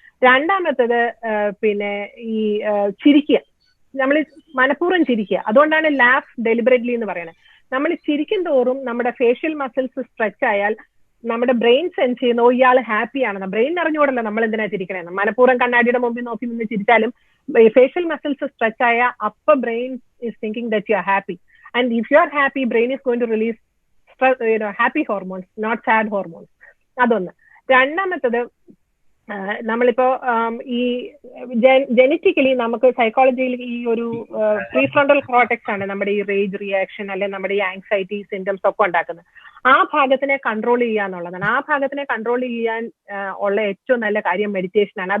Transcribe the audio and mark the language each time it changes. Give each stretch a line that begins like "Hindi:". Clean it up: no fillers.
Malayalam: രണ്ടാമത്തത് പിന്നെ ഈ ചിരിക്കുക. നമ്മൾ മനഃപൂർവ്വം ചിരിക്കുക. അതുകൊണ്ടാണ്
English: laugh deliberately
Malayalam: എന്ന് പറയുന്നത്. നമ്മൾ ചിരിക്കും തോറും നമ്മുടെ ഫേഷ്യൽ മസിൽസ് സ്ട്രെച്ച് ആയാൽ നമ്മുടെ ബ്രെയിൻ സെൻസ് ചെയ്യുന്ന ഇയാൾ ഹാപ്പി ആണെന്ന്. ബ്രെയിൻ അറിഞ്ഞുകൂടല്ലോ നമ്മൾ എന്തിനാ ചിരിക്കണേന്ന്. മനഃപൂർവ്വം കണ്ണാടിയുടെ മുമ്പിൽ നോക്കി നിന്ന് ചിരിച്ചാലും
English: facial muscles stretch
Malayalam: aya,
English: upper brain is thinking that you are happy, and if you are happy, brain is going to release happy hormones, not sad hormones.
Malayalam: Adonna രണ്ടാമത്തത് നമ്മളിപ്പോ ഈ ജെനറ്റിക്കലി നമുക്ക് സൈക്കോളജിയിൽ ഈ ഒരു പ്രീഫ്രോണ്ടൽ കോർട്ടെക്സ് ആണ് നമ്മുടെ ഈ റേജ് റിയാക്ഷൻ അല്ലെ നമ്മുടെ ഈ ആങ്സൈറ്റി സിംറ്റംസ് ഒക്കെ ഉണ്ടാക്കുന്നത്. ആ ഭാഗത്തിനെ കൺട്രോൾ ചെയ്യുക എന്നുള്ളതാണ്. ആ ഭാഗത്തിനെ കൺട്രോൾ ചെയ്യാൻ ഉള്ള ഏറ്റവും നല്ല കാര്യം മെഡിറ്റേഷൻ ആണ്.